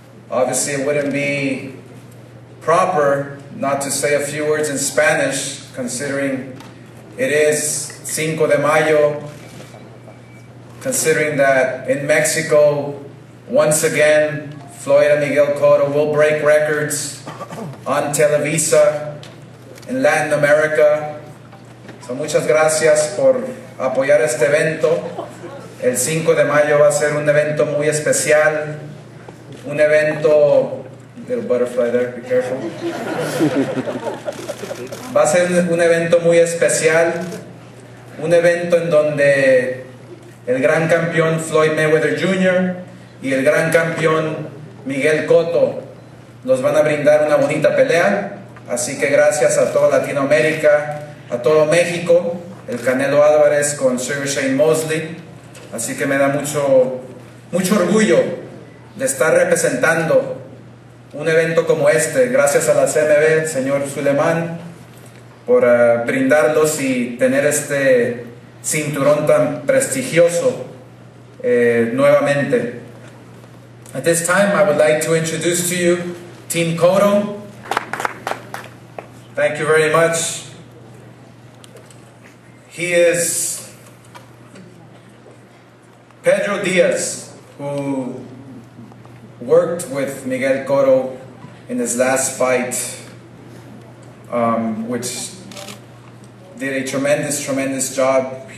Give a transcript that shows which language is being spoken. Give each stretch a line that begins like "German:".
English: Obviously, it wouldn't be proper not to say a few words in Spanish, considering it is 5 de Mayo, considering that in Mexico, once again, Floyd and Miguel Cotto will break records on Televisa in Latin America. So
Spanish: muchas gracias por apoyar este evento. El 5 de mayo va a ser un evento muy especial, un evento,
English: little butterfly there, be careful.
Spanish: Va a ser un evento muy especial, un evento en donde el gran campeón Floyd Mayweather Jr. y el gran campeón Miguel Cotto nos van a brindar una bonita pelea. Así que gracias a toda Latinoamérica, a todo México, el Canelo Álvarez con Sir Shane Mosley. Así que me da mucho orgullo de estar representando un evento como este. Gracias a la CMB, señor Suleiman, por brindarlos y tener este cinturón tan prestigioso nuevamente.
English: At this time, I would like to introduce to you Team Cotto. Thank you very much. He is Pedro Diaz, who worked with Miguel Cotto in his last fight, which did a tremendous job.